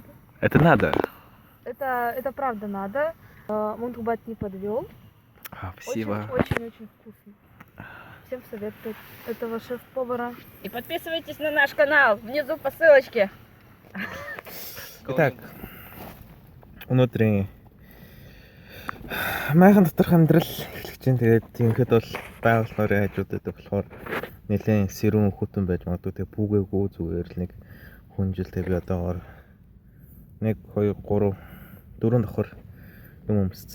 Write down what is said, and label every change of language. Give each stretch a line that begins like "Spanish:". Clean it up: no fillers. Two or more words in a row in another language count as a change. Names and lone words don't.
Russian: Это надо. Это правда надо. Мунхыбат не подвел. Спасибо. Очень-очень вкусно. Всем советую этого шеф-повара. И подписывайтесь на наш канал. Внизу по ссылочке. Итак,
Mongolian: өнөөдрийн майхан доторх амьдрал эхлэж чинь тэгээд тиймхэд бол байгаль нурын хажуудад болохоор нэлээд сэрүүн хөтөн байж магадгүй тэгээд бүгээгүй зүгээр л нэг хүнжилтэй би одоогоор 1 2 3 4 давхар юм өмссөн.